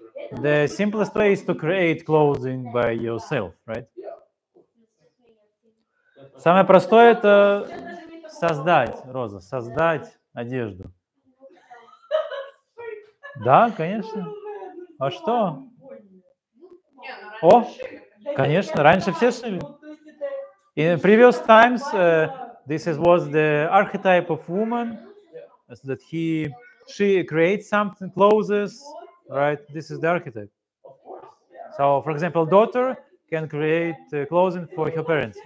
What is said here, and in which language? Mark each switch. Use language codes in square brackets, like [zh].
[en] The simplest way is to create clothing by yourself, right? [ru] Самое простое – это создать, Роза, создать одежду. Да, конечно. А что? Не, ну О, раньше шили. конечно, раньше все шили. [en] In previous times, this was the archetype of woman, that she creates something, clothes, right? This is the archetype. Of course, yeah. So, for example, daughter can create clothing for her parents.